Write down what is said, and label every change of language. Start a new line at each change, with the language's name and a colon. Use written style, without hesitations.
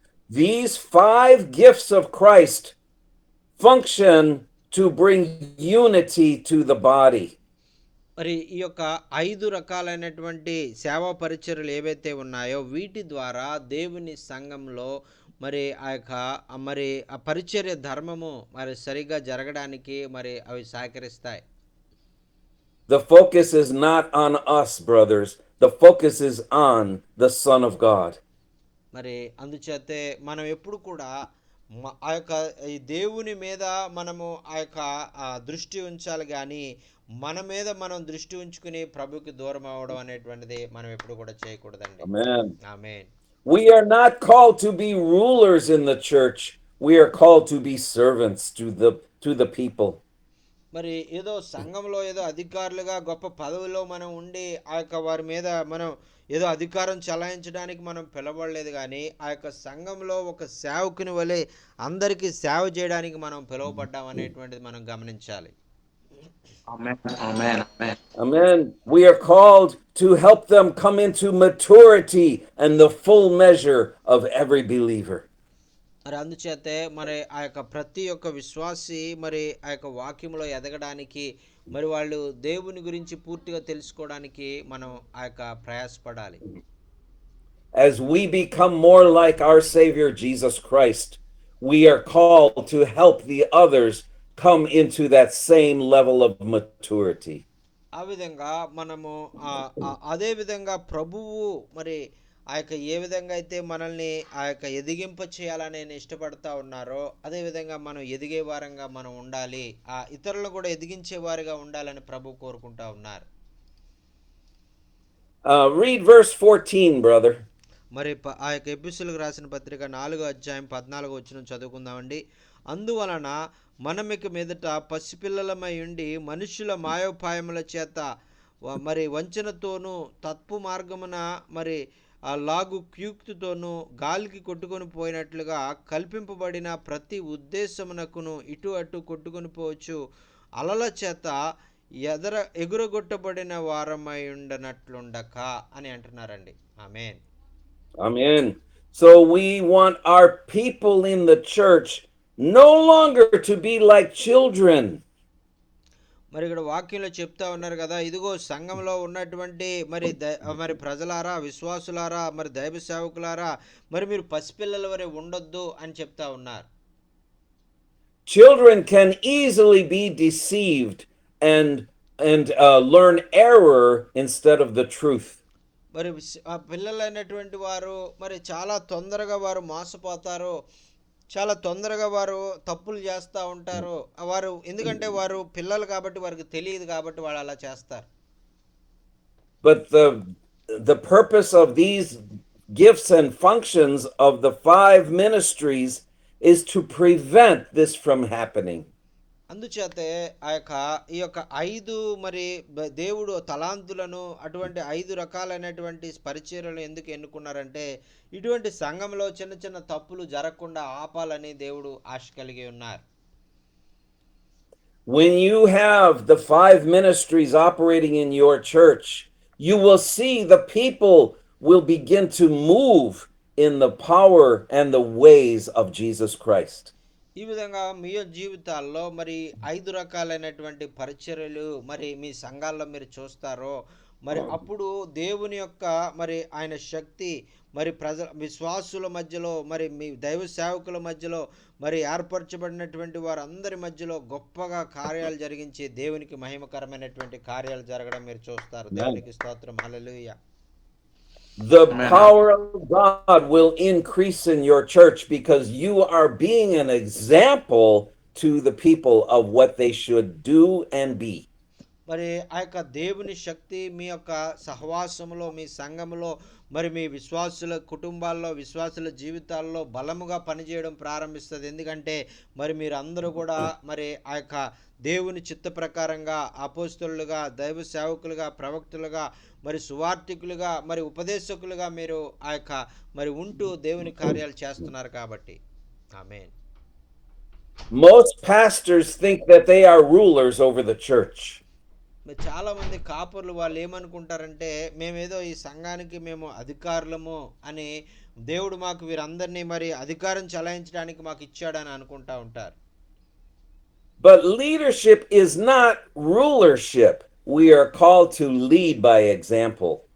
English: These 5 gifts of Christ function to bring unity to the body.
Telugu: మరి ఈ యొక్క 5 రకాలైనటువంటి సేవా పరిచర్యలు ఏవైతే ఉన్నాయో వీటి ద్వారా దేవుని సంఘంలో మరి ఆ యొక్క మరి ఆ పరిచర్య ధర్మము మరి సరిగా జరగడానికి మరి అవి సహకరిస్తాయి.
English: The focus is not on us, brothers. The focus is on the Son of God.
Telugu: మరి అందుచేతే మనం ఎప్పుడు కూడా ఆ యొక్క ఈ దేవుని మీద మనము ఆ యొక్క దృష్టి ఉంచాలి, కానీ మన మీద మనం దృష్టి ఉంచుకుని ప్రభుకి దూరం అవ్వడం అనేటువంటిది మనం ఎప్పుడు కూడా చేయకూడదండి.
English: Amen.
Telugu: Amen.
English: We are not called to be rulers in the church. We are called to be servants to the people.
Telugu: మరి ఏదో సంఘంలో ఏదో అధికారులుగా గొప్ప పదవిలో మనం ఉండి ఆ యొక్క వారి మీద మనం ఏదో అధికారం చలాయించడానికి మనం పిలవలేదు, కానీ ఆ యొక్క సంఘంలో ఒక సేవకుని వలె అందరికీ సేవ చేయడానికి మనం పిలువబడ్డాం అనేటువంటిది మనం గమనించాలి.
English: Amen. Amen. Amen. Amen. We are called to help them come into maturity and the full measure of every believer.
Telugu: మరి అందుచేతే మరి ఆ యొక్క ప్రతి ఒక్క విశ్వాసి మరి ఆ యొక్క వాక్యంలో ఎదగడానికి మరి వాళ్ళు దేవుని గురించి పూర్తిగా తెలుసుకోవడానికి మనం ఆ యొక్క ప్రయాసపడాలి.
English: As we become more like our Savior Jesus Christ, we are called to help the others come into that same level of maturity.
Telugu: ఆ విధంగా మనము అదే విధంగా ప్రభువు మరి ఆ యొక్క ఏ విధంగా అయితే మనల్ని ఆ యొక్క ఎదిగింప చేయాలని ఇష్టపడతా ఉన్నారో అదే విధంగా మనం ఎదిగే వారంగా మనం ఉండాలి, ఆ ఇతరులను కూడా ఎదిగించే వారిగా ఉండాలని ప్రభు కోరుకుంటా ఉన్నారు.
English: Read verse 14, brother.
Telugu: మరి ఆ యొక్క ఎపిసోడ్కి రాసిన పత్రిక 4వ అధ్యాయం 14వ వచనం చదువుకుందామండి. అందువలన మనమిక మీదట పసిపిల్లలమై ఉండి మనుష్యుల మాయోపాయముల చేత మరి వంచనతోనూ తప్పు మార్గమున మరి ఆ లాగు క్యూక్తితోనూ గాలికి కొట్టుకొని పోయినట్లుగా కల్పింపబడిన ప్రతి ఉద్దేశమునకును ఇటు అటు కొట్టుకొని పోవచ్చు అలల చేత ఎగురగొట్టబడిన వారమై ఉండనట్లుండక అని అంటున్నారండి. ఆమేన్.
English: Amen. So we want our people in the church no longer to be like children.
Telugu: మరి ఇక్కడ వాక్యంలో చెప్తా ఉన్నారు కదా, ఇదిగో సంఘంలో ఉన్నటువంటి మరి ప్రజలారా, విశ్వాసులారా, మరి దైవ సేవకులారా, మరి మీరు పసిపిల్లల వరే ఉండొద్దు అని చెప్తా ఉన్నారు.
English: Children can easily be deceived and learn error instead of the truth.
Telugu: మరి పిల్లలైనటువంటి వారు మరి చాలా తొందరగా వారు మోసపోతారు, చాలా తొందరగా వారు తప్పులు చేస్తూ ఉంటారు. వారు ఎందుకంటే వారు పిల్లలు కాబట్టి వారికి తెలియదు కాబట్టి వాళ్ళు అలా చేస్తారు.
English: But the purpose of these gifts and functions of the 5 ministries is to prevent this from happening.
Telugu: అందుచేతే ఈ యొక్క 5 మరి దేవుడు తలాంతులను అటువంటి 5 రకాలైనటువంటి పరిచర్యలను ఎందుకు ఎన్నుకున్నారంటే ఇటువంటి సంఘంలో చిన్న చిన్న తప్పులు జరగకుండా ఆపాలని దేవుడు ఆశ కలిగి ఉన్నారు.
English: When you have the 5 ministries operating in your church, you will see the people will begin to move in the power and the ways of Jesus Christ.
Telugu: ఈ విధంగా మీ జీవితాల్లో మరి 5 రకాలైనటువంటి పరిచర్యలు మరి మీ సంఘాల్లో మీరు చూస్తారో మరి అప్పుడు దేవుని యొక్క మరి ఆయన శక్తి మరి విశ్వాసుల మధ్యలో మరి మీ దైవ సేవకుల మధ్యలో మరి ఏర్పరచబడినటువంటి వారందరి మధ్యలో గొప్పగా కార్యాలు జరిగించి దేవునికి మహిమకరమైనటువంటి కార్యాలు జరగడం మీరు చూస్తారు. దేవునికి స్తోత్రం. హల్లెలూయా.
English: The power of God will increase in your church because you are being an example to the people of what they should do and be.
Telugu: మరి ఆ యొక్క దేవుని శక్తి మీ యొక్క సహవాసములో మీ సంఘములో మరి మీ విశ్వాసుల కుటుంబాల్లో విశ్వాసుల జీవితాల్లో బలముగా పనిచేయడం ప్రారంభిస్తుంది. ఎందుకంటే మరి మీరు అందరూ కూడా మరి ఆ యొక్క దేవుని చిత్త ప్రకారంగా అపోస్తలులుగా దైవ సేవకులుగా ప్రవక్తలుగా మరి సువార్థికులుగా మరి ఉపదేశకులుగా మీరు ఆ యొక్క మరి ఉంటూ దేవుని కార్యాలు చేస్తున్నారు కాబట్టి. ఆమేన్.
English: Most pastors think that they are rulers over the church.
Telugu: చాలా మంది కాపర్లు వాళ్ళు ఏమనుకుంటారంటే మేమేదో ఈ సంఘానికి మేము అధికారులము అని దేవుడు మాకు వీరందరినీ మరి అధికారం చలాయించడానికి మాకు ఇచ్చాడని అనుకుంటా ఉంటారు.
English: But leadership is not rulership. We are called to lead by example.